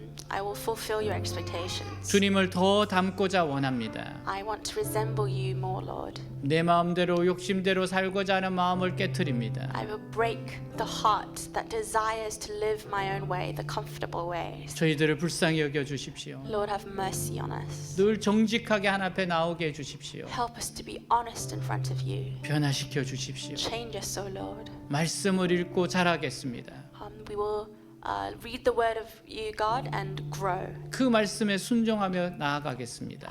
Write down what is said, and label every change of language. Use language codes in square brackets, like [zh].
[en] I will fulfill your expectations. [ko] 주님을 더 닮고자 원합니다. [en] I want to resemble you more, Lord. [ko] 내 마음대로 욕심대로 살고자 하는 마음을 깨트립니다. [en] I will break the heart that desires to live my own way, the comfortable ways. [ko] 저희들을 불쌍히 여겨 주십시오. [en] Lord, have mercy on us. [ko] 늘 정직하게 하나 앞에 나오게 해 주십시오. [en] Help us to be honest in front of you. [ko] 변화시켜 주십시오. [en] Change us, O Lord. [ko] 말씀을 읽고 자라겠습니다. [en] We will read the word of you, God, and grow. [ko] 그 말씀에 순종하며 나아가겠습니다.